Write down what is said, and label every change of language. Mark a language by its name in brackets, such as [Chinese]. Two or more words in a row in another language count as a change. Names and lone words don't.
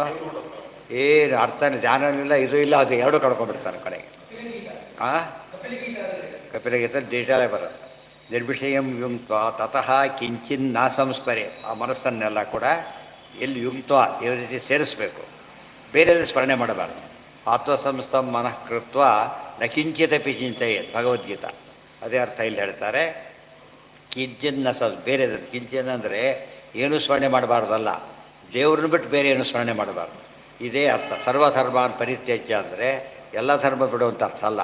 [Kannada] ಏನು ಅರ್ಥನೇ, ಧ್ಯಾನವೂ ಇಲ್ಲ, ಇದು ಇಲ್ಲ, ಅದು ಎರಡೂ ಕಳ್ಕೊಂಡ್ಬಿಡ್ತಾನೆ ಕಡೆಗೆ. ಕಪಿಲಗೀತೆಯಲ್ಲಿ ಡೀಟೇಲೇ ಬರೋದು. [Sanskrit] ನಿರ್ವಿಷಯಂ ಯುಂಕ್ತ ತತಃ ಕಿಂಚಿನ್ನ ಸಂಸ್ಮರೆ. [Kannada] ಆ ಮನಸ್ಸನ್ನೆಲ್ಲ ಕೂಡ ಎಲ್ಲಿ ಯುಂಕ್ತ ದೇವ್ರ ರೀತಿ ಸೇರಿಸ್ಬೇಕು, ಬೇರೆ ಸ್ಮರಣೆ ಮಾಡಬಾರ್ದು. [Sanskrit] ಆತ್ಮಸಂಸ್ಥಂ ಮನಃ ಕೃತ್ವ ನ ಕಿಂಚಿತಪಿ ಚಿಂತೆಯೇತ್, [Kannada] ಭಗವದ್ಗೀತಾ ಅದೇ ಅರ್ಥ ಇಲ್ಲಿ ಹೇಳ್ತಾರೆ. ಕಿಂಚಿನ್ನ ಬೇರೆ ಕಿಂಚಿನ್ ಅಂದರೆ ಏನೂ ಸ್ಮರಣೆ ಮಾಡಬಾರ್ದಲ್ಲ, ದೇವ್ರನ್ನ ಬಿಟ್ಟು ಬೇರೆ ಏನು ಸ್ಮರಣೆ ಮಾಡಬಾರ್ದು, ಇದೇ ಅರ್ಥ. [Sanskrit] ಸರ್ವಧರ್ಮಾನ್ ಪರಿತ್ಯಜ್ಯ [Kannada] ಅಂದರೆ ಎಲ್ಲ ಧರ್ಮ ಬಿಡುವಂಥ ಅರ್ಥ ಅಲ್ಲ.